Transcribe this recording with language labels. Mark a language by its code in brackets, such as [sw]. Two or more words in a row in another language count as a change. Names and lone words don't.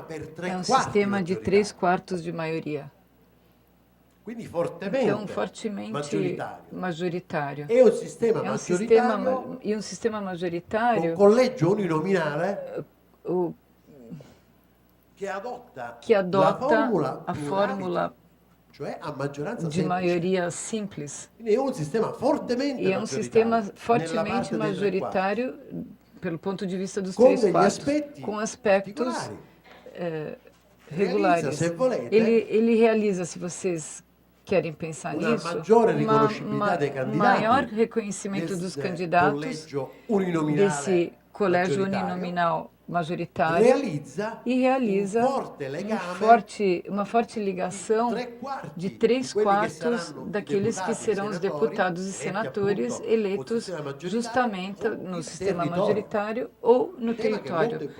[pt] de 3/4 de maioria. Então, fortemente majoritário. É um sistema majoritário com [it] collegio uninominale [pt] que adota a fórmula [it] cioè a maggioranza [pt] de maioria simples. E é um sistema fortemente majoritário pelo ponto de vista dos 3/4, com aspectos regulares. Ele realiza, se vocês querem pensar nisso, maior reconhecimento dos candidatos desse colégio uninominal majoritário e realiza uma forte ligação de 3/4 daqueles que serão os deputados e senadores eleitos justamente no sistema majoritário ou no território.